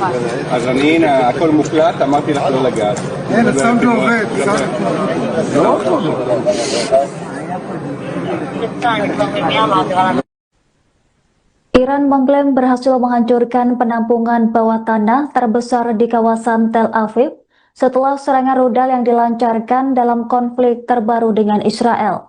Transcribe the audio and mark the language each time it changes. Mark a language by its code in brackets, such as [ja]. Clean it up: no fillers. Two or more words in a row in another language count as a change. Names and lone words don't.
[he] אז אני, הנה, הכל מוקלט, אמרתי לך לא לגעת. אין, הסאונד לא עובד. לא? [id] Iran mengklaim berhasil menghancurkan penampungan bawah tanah terbesar di kawasan Tel Aviv setelah serangan rudal yang dilancarkan dalam konflik terbaru dengan Israel.